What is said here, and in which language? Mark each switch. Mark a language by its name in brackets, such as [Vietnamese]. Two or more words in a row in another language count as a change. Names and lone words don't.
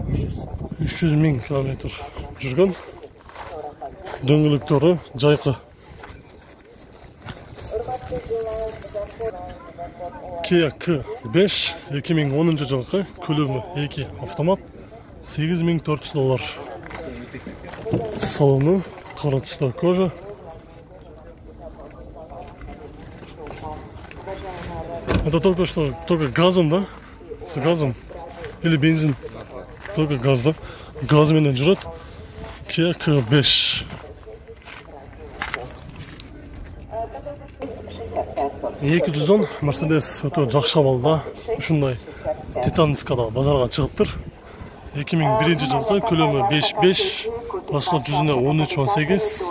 [Kyrgyz] 300 000 километр жүргөн. Дөңгөлөктөрү жайкы. Kia K5 2010 жылкы, көлөмү 2, автомат, $8400. Салону кара түстө кожа. [Russian] Это только газом, да? С газом или бензин? Только газ, да? [Kyrgyz] Газ менен жүрөт. Kia K5. $210 Mercedes өтө жакшы абалда, ушундай Титанскада базарга чыгыптыр. 2001 жылкы, көлөмү 5.5, расход жүзүнө 13-18.